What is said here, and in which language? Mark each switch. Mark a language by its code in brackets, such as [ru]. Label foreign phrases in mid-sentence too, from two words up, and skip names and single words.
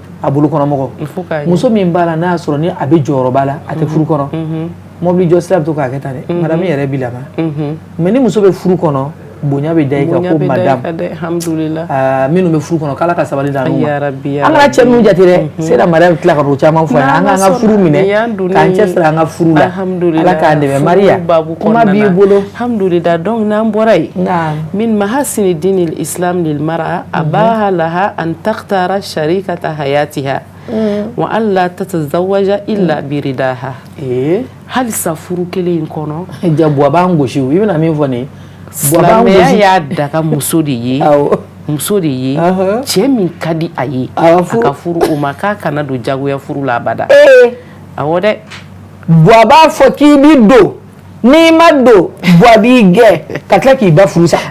[bm] a bolo kɔnɔmɔgɔ muso min b'a la n'a y'a sɔrɔ ni a bɛ jɔyɔrɔba la a tɛ furu kɔnɔ mɔbili jɔ sira bɛ to k'a kɛ tan dɛ madame yɛrɛ bi lama mais ni muso bɛ furu kɔnɔ bonya bɛ da i kan ko madame minnu bɛ furu kɔnɔ k'ala ka sabali d'an ma an kana cɛ ninnu jate dɛ seyida Mariam tila ka o caman fɔ an an ka furu minɛ k'an cɛsiri an ka furu la ala k'an dɛmɛ Maria kuma b'i bolo [ar] alhamdulillah [bm] donc n'an bɔra yen [ar] من محاسن دين الإسلام للمرأة أباح لها أن تختار شريكة حياتها وأن لا تتزوج إلا برضاها خالصة [bm] furu kelen in kɔnɔ jabuwa b'an gosi i bɛna min fɔ nin silamɛya y'a daga muso de ye muso de ye cɛ min ka di a ye a ka furu o ma k'a kana don jagoya furu la abada awɔ dɛ buwa b'a fɔ k'i bi don n'i ma don buwa b'i gɛn ka tila k'i ba furu sa